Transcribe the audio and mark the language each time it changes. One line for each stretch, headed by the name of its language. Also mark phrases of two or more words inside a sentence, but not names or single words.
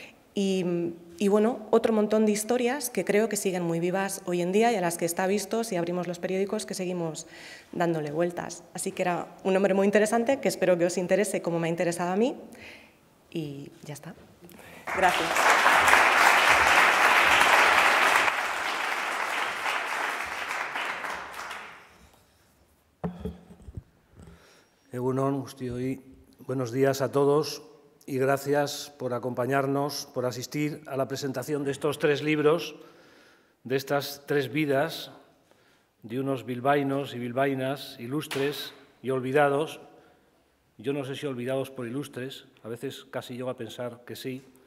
Spanish: Y bueno, otro montón de historias que creo que siguen muy vivas hoy en día, y a las que está visto, si abrimos los periódicos, que seguimos dándole vueltas. Así que era un hombre muy interesante, que espero que os interese como me ha interesado a mí, y ya está. Gracias.
Basque: Egun on, guztioi.
Spanish: Buenos días a todos. Y gracias por acompañarnos, por asistir a la presentación de estos 3 libros, de estas 3 vidas, de unos bilbaínos y bilbaínas ilustres y olvidados. Yo no sé si olvidados por ilustres, a veces casi llego a pensar que sí.